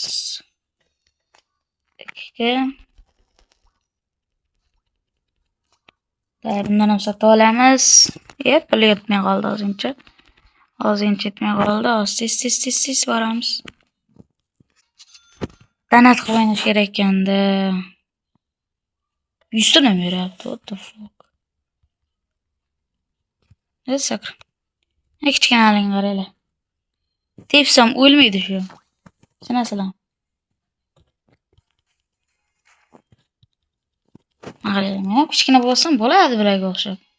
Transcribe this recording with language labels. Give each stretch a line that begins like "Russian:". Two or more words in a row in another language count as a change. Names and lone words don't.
Uzbek: Bundan ham sotib olamiz. Pul yetmay qoldi ozgincha. Yetmay qoldi. Tez boramiz. Donat qilib o'ynash kerak ekanda. 100 so'm beryapti.
English: What the fuck?
Uzbek: Sakr. Kichkinaligini qaranglar. Tepsam o'lmaydi shu. Tushunasizlar? Qaranglar, kichkina bo'lsam bo'ladi bularga o'xshab.